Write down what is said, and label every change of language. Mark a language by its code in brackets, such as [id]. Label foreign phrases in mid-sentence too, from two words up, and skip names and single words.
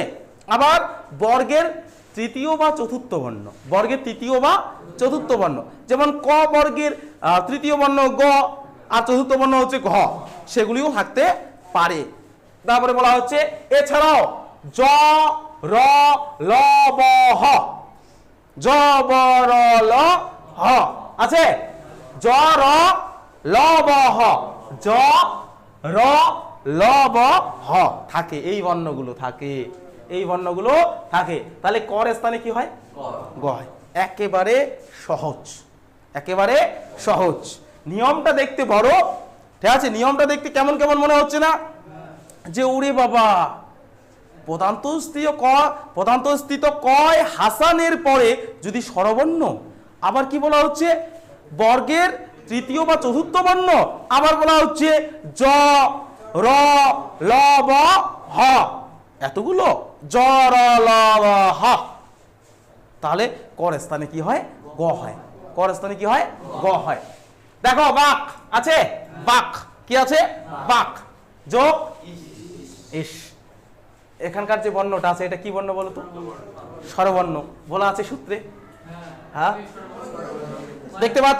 [bn] আবার বর্গের তৃতীয় বা চতুর্থ বর্ণ, বর্গের তৃতীয় বা চতুর্থ বর্ণ, যেমন ক বর্গের তৃতীয় বর্ণ গ আর চতুর্থ বর্ণ হচ্ছে ঘ, সেগুলিও থাকতে পারে। তারপরে বলা হচ্ছে এছাড়াও জ, র, ল, ব, হ, জ, ব, র, ল, হ আছে। জ, র, ল, ব, হ, জ, র, ল, ব, হ থাকে। এই বর্ণগুলো থাকে, এই বর্ণগুলো থাকে। তাহলে কর স্থানে কি হয়? গ হয়। একেবারে সহজ, একেবারে সহজ। নিয়মটা দেখতে বড়, ঠিক আছে? নিয়মটা দেখতে কেমন কেমন মনে হচ্ছে না? যে ওরে বাবা, পদান্ত স্থিত কয় হাসানের পরে যদি স্বরবর্ণ, আবার কি বলা হচ্ছে? বর্গের তৃতীয় বা চতুর্থ বর্ণ, আবার বলা হচ্ছে জ, র, ল, ব, হ, এতগুলো জ, র, ল, ব, হ। তাহলে কর স্থানে কি হয়? গ হয়। কর স্থানে কি হয়? গ হয়। দেখো বাক আছে, বাক কি আছে? বাক যোগ ইস। এখানকার যে বর্ণটা আছে এটা কি বর্ণ বলো তো? স্বরবর্ণ বলা আছে সূত্রে। হ্যাঁ, দেখতে পাচ্ছ?